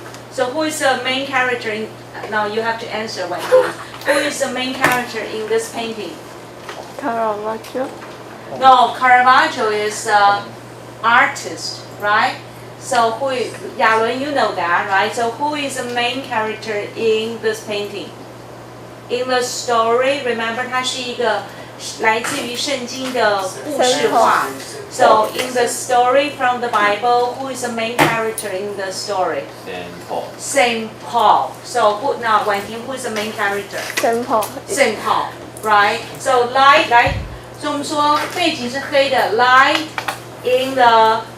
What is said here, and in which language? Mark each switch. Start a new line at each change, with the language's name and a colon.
English: So who is the main character in, now you have to answer one. Who is the main character in this painting? Caravaggio. No, Caravaggio is artist, right? So who is, Yalun, you know that, right? So who is the main character in this painting? In the story, remember
Chinese: 它是一个来自于圣经的故事画。
English: So in the story from the Bible, who is the main character in the story? Saint Paul. Saint Paul. So who now, Wan Ting, who is the main character? Saint Paul. Saint Paul, right? So light,
Chinese: 所以我们说背景是黑的
English: light in the